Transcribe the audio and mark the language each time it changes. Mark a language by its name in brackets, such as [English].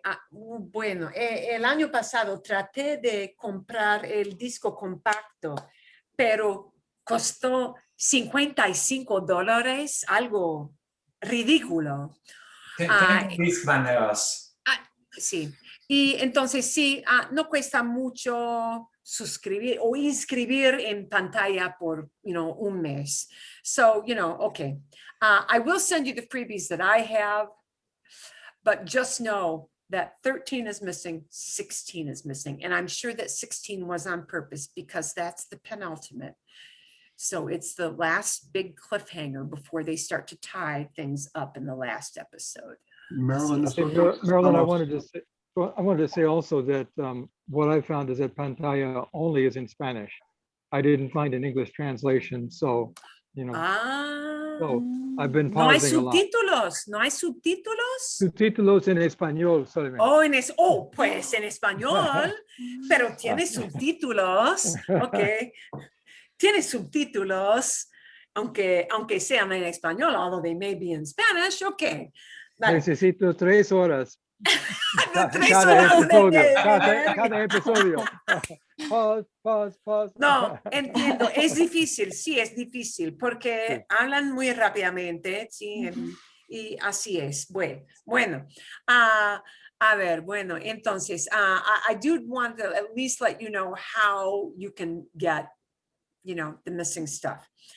[Spanish] Bueno, el año pasado traté de comprar el disco compacto, pero costó $55, algo ridículo. Tengo mis maneras. Sí, y entonces sí, no cuesta mucho suscribir o inscribir en pantalla por, un mes. [English] So, okay. I will send you the freebies that I have, but just know that 13 is missing, 16 is missing. And I'm sure that 16 was on purpose because that's the penultimate. So it's the last big cliffhanger before they start to tie things up in the last episode. Marilyn, Hey, Marilyn, I wanted to say also that what I found is that pantalla only is in Spanish. I didn't find an English translation, so, so I've been [Spanish] No hay [English] pausing a lot. [Spanish] subtítulos, no hay subtítulos. Subtítulos en español solamente. Pues en español, pero tiene subtítulos, ok. Tiene subtítulos, aunque sean en español, [English] although they may be in Spanish, [Spanish] ok. Vale. Necesito 3 horas. Tres horas Cada episodio. Pause. No, entiendo, es difícil, sí, es difícil, porque hablan muy rápidamente, sí, y así es. Bueno, a ver, bueno, entonces, [English] I do want to at least let you know how you can get, the missing stuff.